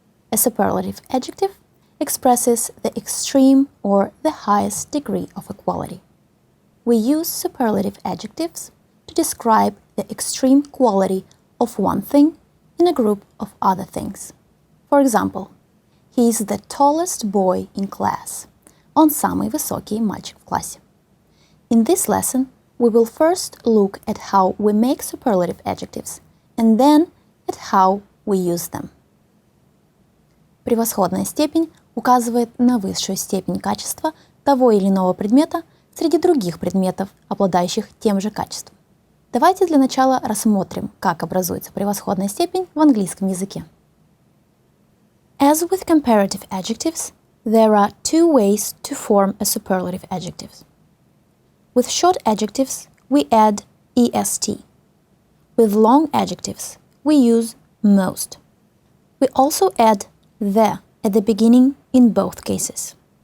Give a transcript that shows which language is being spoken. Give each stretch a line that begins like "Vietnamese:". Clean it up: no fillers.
English: A superlative adjective expresses the extreme or the highest degree of equality. We use superlative adjectives to describe the extreme quality of one thing in a group of other things. For example, he is the tallest boy in class.
Russian: Он самый высокий мальчик в классе.
English: In this lesson, we will first look at how we make superlative adjectives and then at how we use them.
Russian: Превосходная степень указывает на высшую степень качества того или иного предмета среди других предметов, обладающих тем же качеством. Давайте для начала рассмотрим, как образуется превосходная степень в английском языке.
English: As with comparative adjectives, there are two ways to form a superlative adjective. With short adjectives, we add est. With long adjectives, we use most. We also add the at the beginning in both cases.